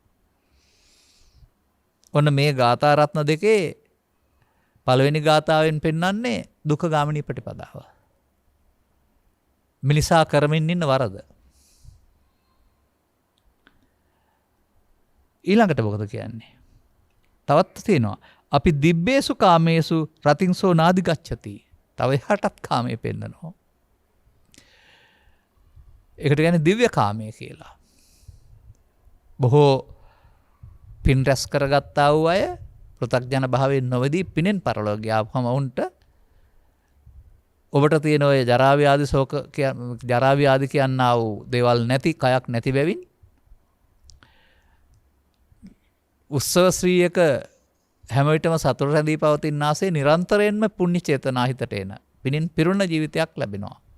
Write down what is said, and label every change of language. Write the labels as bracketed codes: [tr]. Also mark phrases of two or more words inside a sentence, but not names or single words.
[si] ඔන්න මේ ගාථා රත්න දෙකේ පළවෙනි ගාථාවෙන් පෙන්වන්නේ දුක ගාමිනී ප්‍රතිපදාව. මිනිසා කරමින් ඉන්න වරද. ඊළඟට මොකද කියන්නේ? තවත් තියෙනවා අපි [pi] දිබ්බේසු කාමේසු රතින්සෝ නාදි ගච්ඡති. [si] තව එහාටත් කාමයේ පෙන්නනවා. ඒකට කියන්නේ දිව්‍ය කාමයේ කියලා. බොහෝ පින් රැස් කරගත්තා වූ අය පෘථග්ජන භාවයෙන් නොවදී පිනෙන් පරලොව ගියාම වුන්ට ඔබට තියෙන ඔය ජරා ව්‍යාධි ශෝක ජරා ව්‍යාධි කියනා වූ දේවල් නැති කයක් නැති බැවින් උත්සව ශ්‍රීයක හැම විටම සතුට රැඳී පවතින ආසේ නිරන්තරයෙන්ම පුණ්‍ය චේතනා හිතට එන පිනින් පිරුණ ජීවිතයක් ලැබෙනවා.